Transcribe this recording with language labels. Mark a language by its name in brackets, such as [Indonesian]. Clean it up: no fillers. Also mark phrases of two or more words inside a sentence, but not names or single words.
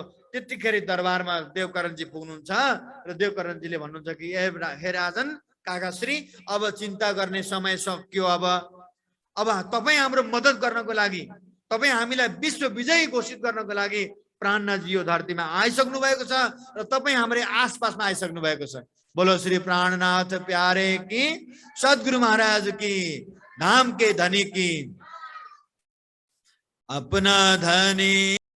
[Nepali] त्यतिखेर दरबारमा देवकरणजी पुग्नुहुन्छ र देवकरणजीले भन्नुहुन्छ कि हे राजन काकाश्री, अब चिन्ता गर्ने समय सक्यो। अब तपाईँ हाम्रो मद्दत गर्नको लागि, तपाईँ हामीलाई विश्व विजयी घोषित गर्नको लागि प्राणनाथजी यो धरतीमा आइसक्नु भएको छ र तपाईँ हाम्रै आसपासमा आइसक्नु भएको छ। [Hindi] बोलो श्री प्राणनाथ प्यारे की, सद्गुरु महाराज की, धाम के धनी की। अपना धनी